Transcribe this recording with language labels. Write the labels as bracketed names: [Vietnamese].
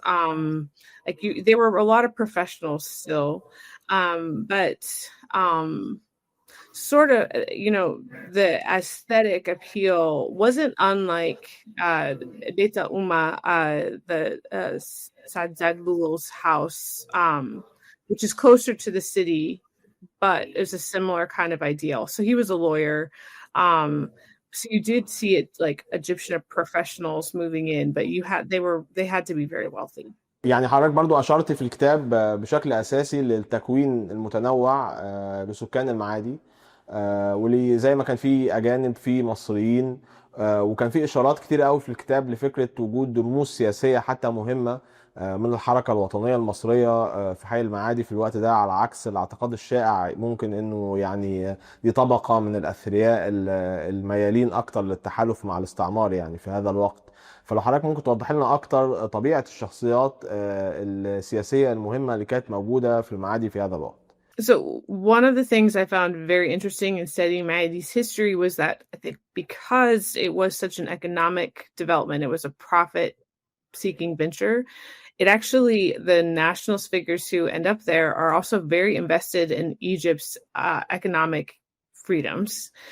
[English] They were a lot of professionals still, but sort of, the aesthetic appeal wasn't unlike Beta Uma, the Sadzadlul's house, which is closer to the city, but it was a similar kind of ideal. So he was a lawyer. So you did see it like Egyptian professionals moving in, but they had to be very wealthy. [Arabic] يعني حضرتك برضو أشرت في الكتاب بشكل أساسي للتكوين المتنوع لسكان المعادي، واللي زي ما كان في أجانب في مصريين، وكان في إشارات كتير قوي في الكتاب لفكرة وجود رموز سياسية حتى مهمة من الحركة الوطنية المصرية في حي المعادي في الوقت ده، على عكس الاعتقاد الشائع ممكن انه يعني دي طبقة من الأثرياء الميالين أكتر للتحالف مع الاستعمار يعني في هذا الوقت. فلو حضرتك ممكن توضح لنا أكتر طبيعة الشخصيات السياسية المهمة اللي كانت موجودة في المعادي في هذا الوقت. [English] So one of the things I found very interesting in studying Maadi's history was that I think because it was such an economic development, it was a profit-seeking venture. It actually, the nationalist figures who end up there are also very invested in Egypt's economic freedoms.